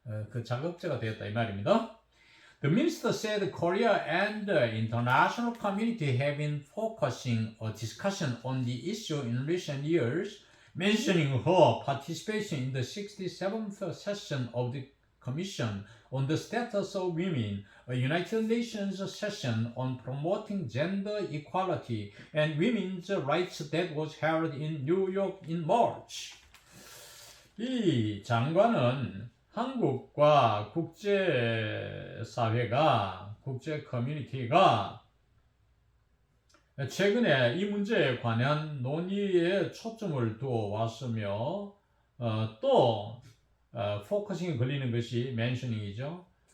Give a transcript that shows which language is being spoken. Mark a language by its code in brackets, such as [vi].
[ko] 그 자극제가 되었다 이 말입니다. [en] The minister said Korea and the international community have been focusing a discussion on the issue in recent years, mentioning her participation in the 67th session of the Commission on the Status of Women, a United Nations session on promoting gender equality and women's rights that was held in New York in March. [ko] 이 장관은 한국과 국제사회가, 국제 커뮤니티가 최근에 이 문제에 관한 논의에 초점을 두어 왔으며 또 포커싱이 걸리는 것이 mentioning이죠.